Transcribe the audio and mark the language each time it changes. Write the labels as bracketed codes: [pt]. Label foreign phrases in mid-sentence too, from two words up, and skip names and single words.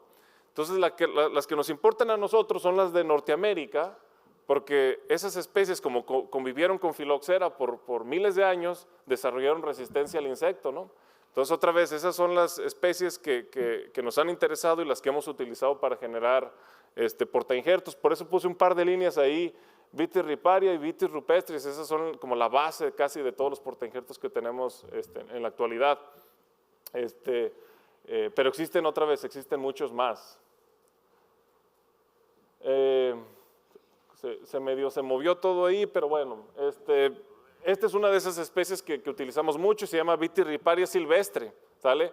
[es] Entonces, las que nos importan a nosotros son las de Norteamérica, porque esas especies, como convivieron con filoxera por miles de años, desarrollaron resistencia al insecto, ¿no? Entonces, otra vez, esas son las especies que nos han interesado y las que hemos utilizado para generar portainjertos. Por eso puse un par de líneas ahí, Vitis riparia y Vitis rupestris, esas son como la base casi de todos los portainjertos que tenemos en la actualidad. Pero existen existen muchos más. Se movió todo ahí, pero bueno, esta es una de esas especies que utilizamos mucho, se llama Vitis riparia silvestre, ¿sale?